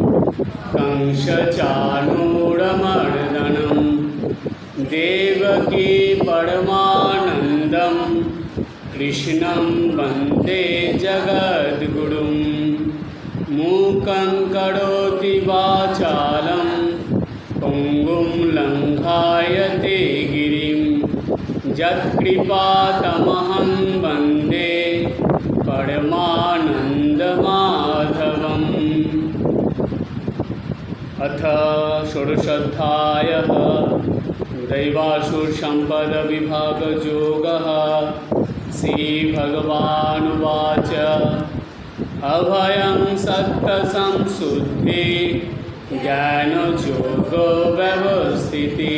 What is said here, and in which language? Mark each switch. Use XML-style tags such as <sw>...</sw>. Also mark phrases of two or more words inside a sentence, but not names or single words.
<sa>কংসচাণূরমর্দনম দেবকী পরমানন্দম কৃষ্ণং বন্দে জগদ্গুরুম মূকং করোতি বাচালং পঙ্গুম লঙ্ঘায়তে গিরিম যৎকৃপাতমহং বন্দে পরমানন্দমাধবম। अथ षोडशोऽध्यायः दैवासुरसम्पदविभागयोगः। श्रीभगवानुवाच अभयं सत्त्वसंशुद्धि ज्ञानयोगो व्यवस्थिति</sa>